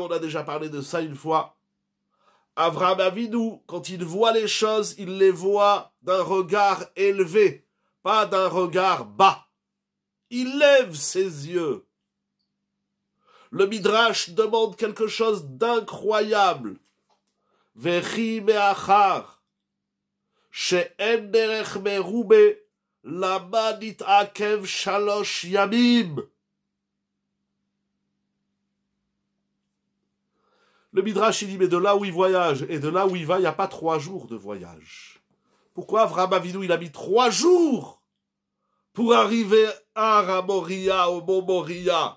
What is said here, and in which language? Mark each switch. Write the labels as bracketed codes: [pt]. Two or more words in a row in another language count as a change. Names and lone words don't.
[fr] On a déjà parlé de ça une fois. Avraham Avinu, quand il voit les choses, il les voit d'un regard élevé, pas d'un regard bas. Il lève ses yeux. Le Midrash demande quelque chose d'incroyable. [he] וכי מאחר, שאין דרך מרובה, למה נתעכב שלושה ימים. [fr] Le Midrash, il dit, mais de là où il voyage et de là où il va, il n'y a pas 3 jours de voyage. Pourquoi Avraham Avinu, il a mis 3 jours pour arriver à Moria, au mont Moria?